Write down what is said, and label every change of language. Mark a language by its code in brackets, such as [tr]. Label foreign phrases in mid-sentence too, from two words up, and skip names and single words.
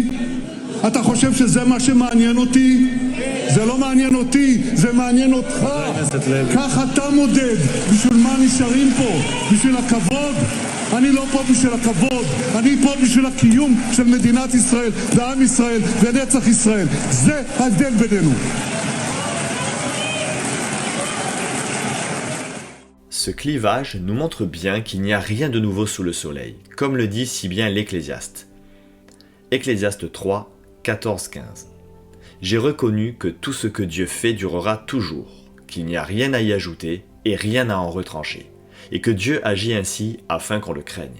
[he] אתה חושב שזה מה שמעניין אותי? זה לא מעניין אותי, זה מעניין אותך. כך אתה מודד. בשביל מה נשארים פה? בשביל הכבוד? אני לא פה בשביל הכבוד, אני פה בשביל הקיום של מדינת ישראל ועם ישראל ונצח ישראל. זה ההבדל בינינו. [fr] Ce clivage nous montre bien qu'il n'y a rien de nouveau sous le soleil, comme le dit si bien l'Ecclésiaste. Ecclésiaste 3, 14-15. J'ai reconnu que tout ce que Dieu fait durera toujours, qu'il n'y a rien à y ajouter et rien à en retrancher, et que Dieu agit ainsi afin qu'on le craigne.